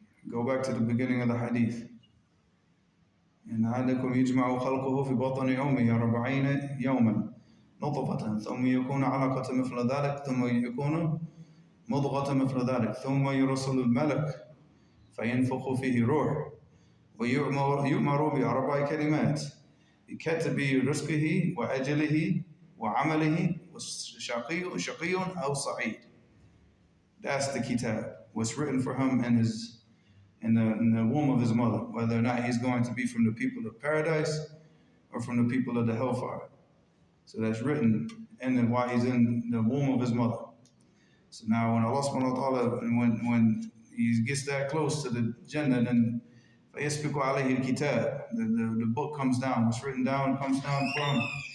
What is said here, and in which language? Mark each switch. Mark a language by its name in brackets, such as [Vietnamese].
[English] Go back to the beginning of the hadith. [Arabic] إن أحدكم يجمع خلقه في بطن أمه 40 يوما نطفة ثم يكون علقة مثل ذلك ثم يكون مضغة مثل ذلك ثم يرسل الملك فينفخ فيه روح ويؤمر بأربع كلمات بكتب رزقه وأجله وعمله وشقي أو سعيد. [English] That's the kitab, what's written for him in the womb of his mother, whether or not he's going to be from the people of paradise or from the people of the hellfire. So that's written while he's in the womb of his mother. So now when Allah subhanahu wa ta'ala, when he gets that close to the Jannah, then [Arabic] فَيَسْبِقُ عَلَيْهِ الْكِتَابِ, [English] the book comes down, what's written down comes down from him.